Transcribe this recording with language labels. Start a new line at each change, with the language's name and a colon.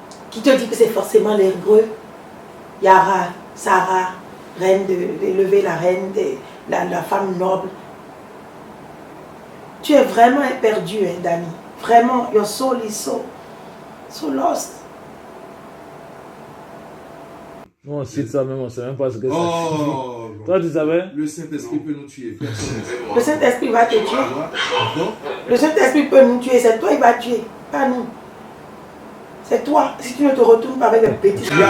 French: Qui te dit que c'est forcément l'hébreu? Yara, Sarah, reine d'élever la reine, la femme noble. Tu es vraiment perdu, hein, Dani.
English: Vraiment, your soul is so lost.
French: Non, c'est ça même, on ne sait même pas ce que c'est. Oh, Toi, tu savais? le Saint-Esprit peut nous tuer. Personne. Le Saint-Esprit va te tuer. Non? Le Saint-Esprit peut nous tuer. C'est toi, il va tuer. Pas nous. C'est toi. Si tu ne te retournes pas avec le petit.